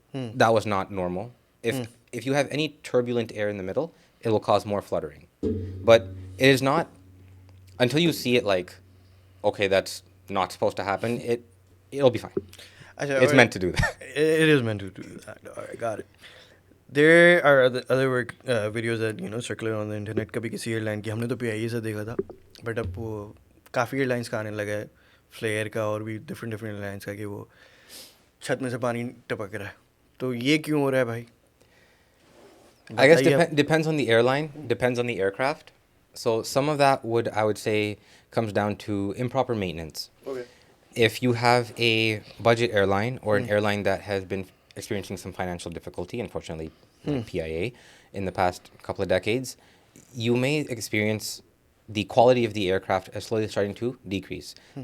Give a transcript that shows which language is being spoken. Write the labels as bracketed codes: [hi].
[en] That was not normal. If you have any turbulent air in the middle, it will cause more fluttering. But it is not until you see it like, okay, that's not supposed to happen. It'll be fine. [hi] Achha, [en] It's meant to do that. It is meant to do that. All right, got it. There are other work videos that circulate on the internet. [hi] कभी किसी airline की हमने तो PIE से देखा था, but अब वो काफ़ी एयरलाइंस का आने लगा है, फ्लेयर का और भी डिफरेंट एयरलाइंस का, कि वो छत में से पानी टपक रहा है। तो ये क्यों हो रहा है भाई? [en] I guess [hi] बताइए आप। [en] depends on the airline, depends on the aircraft. So some of that I would say comes down to improper maintenance. Okay. If you have a budget airline or an airline that has been experiencing some financial difficulty, unfortunately, like PIA, in the past couple of decades, you may experience the quality of the aircraft is slowly starting to decrease.